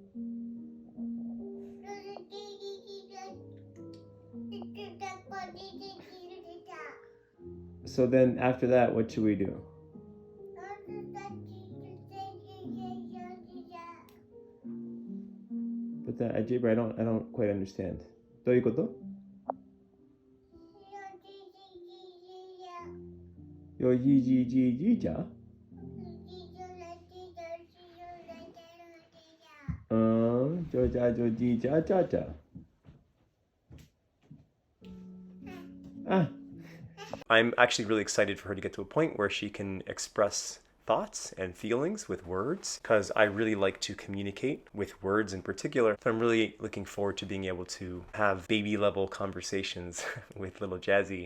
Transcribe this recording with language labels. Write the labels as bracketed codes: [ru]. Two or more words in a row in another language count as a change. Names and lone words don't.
[en] So then after that, what should we do? But that Ajibra, I don't quite understand. [ja] どういうこと? Yo ji ji ji ji ja? Jo ja jo ji ja ja ja. Ah. [en] I'm actually really excited for her to get to a point where she can express thoughts and feelings with words, because I really like to communicate with words in particular. So I'm really looking forward to being able to have baby level conversations with little Jazzy.